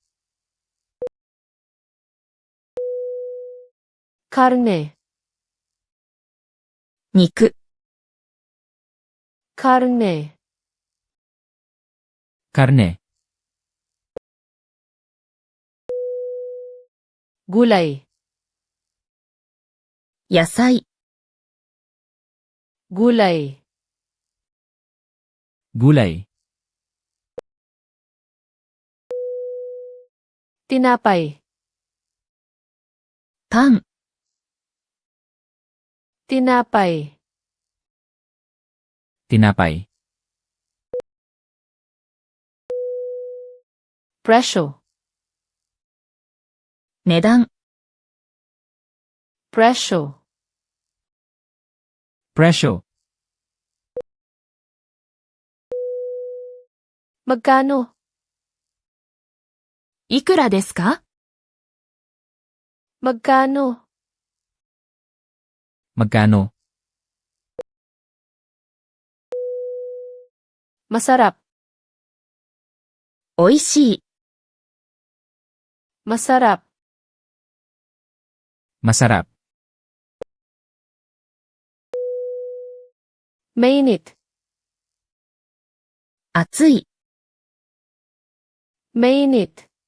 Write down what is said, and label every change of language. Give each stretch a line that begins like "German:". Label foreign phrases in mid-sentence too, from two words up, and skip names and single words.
Filipino: Karne.
Japanese: 肉、
Filipino: Karne. Karne. Gulay.
Japanese: 野菜、
Filipino: Gulay. Gulay. Tinapay.
Japanese: パン、
Filipino: Tinapay. Tinapay. Presyo.
Japanese: 値段、
Filipino: Presyo. Presyo. Magkano?
Japanese: いくらですか？
Filipino: Magkano? Magkano? Masarap.
Japanese: おいしい、
Filipino: Masarap. Masarap. Mainit.
Japanese: 熱い、
Filipino: Mainit.